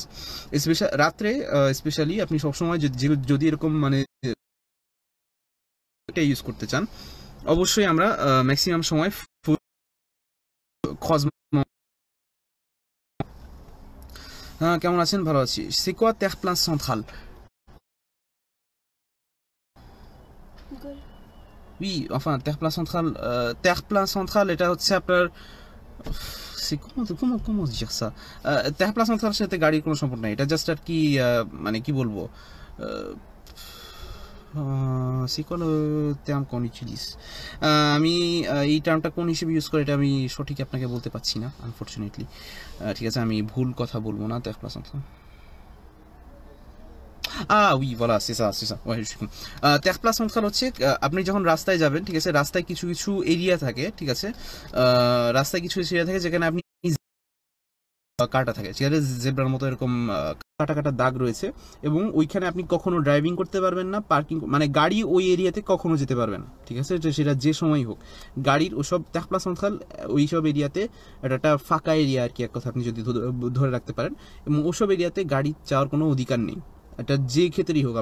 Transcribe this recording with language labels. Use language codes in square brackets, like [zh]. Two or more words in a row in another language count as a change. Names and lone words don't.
[bn] রাত্রে স্পেশালি আপনি সবসময় যদি এরকম মানে এটা ইউজ করতে চান, অবশ্যই আমরা ম্যাক্সিমাম সময় খোয়াজমো। হ্যাঁ, কেমন আছেন? ভালো আছি। [fr] C'est quoi Terre Plan Central? Oui, enfin Terre Plan Central, Terre Plan Central [bn] এটা হচ্ছে আপনার [fr] comment dire ça? [bn] Terre Plan Central সাথে গাড়ির কোনো সম্পর্ক নাই, এটা জাস্ট আর কি মানে কি বলবো, [fr] c'est quoi le terme qu'on utilise? [bn] আমি এই টার্মটা কোন হিসেবে ইউজ করে এটা আমি সঠিক আপনাকে বলতে পারছি না আনফরচুনেটলি, ঠিক আছে, আমি ভুল কথা বলবো না। [fr] Terre Plan Central, oui voilà c'est ça ouais je suis con. [bn] Terre Plan Central হচ্ছে আপনি যখন রাস্তায় যাবেন, ঠিক আছে, রাস্তায় কিছু এরিয়া থাকে, ঠিক আছে, রাস্তায় কিছু এরিয়া থাকে যেখানে আপনি কাটা থাকে, ঠিক আছে, জেব্রার মতো এরকম কাটা দাগ রয়েছে, এবং ওইখানে আপনি কখনো ড্রাইভিং করতে পারবেন না, পার্কিং মানে গাড়ি ওই এরিয়াতে কখনো যেতে পারবে না, ঠিক আছে, সেটা যে সময় হোক গাড়ির ওসব Terre Plan Central ওইসব এরিয়াতে একটা ফাঁকা এরিয়া আর কি, এক কথা আপনি যদি ধরে রাখতে পারেন, এবং ওসব এরিয়াতে গাড়ি যাওয়ার কোনো অধিকার নেই, এটা যে ক্ষেত্রেই হোক।